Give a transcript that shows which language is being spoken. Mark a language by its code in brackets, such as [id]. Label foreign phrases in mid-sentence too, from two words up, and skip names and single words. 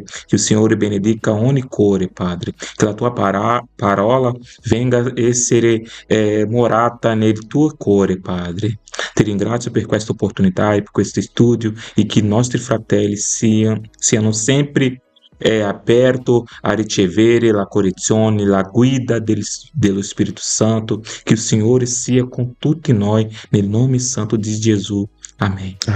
[pt] Que o [it] Signore benedica ogni cuore, Padre. Que la tua parola venga a essere morata nel tuo cuore, Padre. Ti ringrazio per questa opportunità e per questo studio e che i nostri fratelli siano sempre aperto a ricevere la correzione, la guida dello Spirito Santo, [pt] que o Senhor [it] sia com tutti noi, nel nome santo de Jesus. Amém.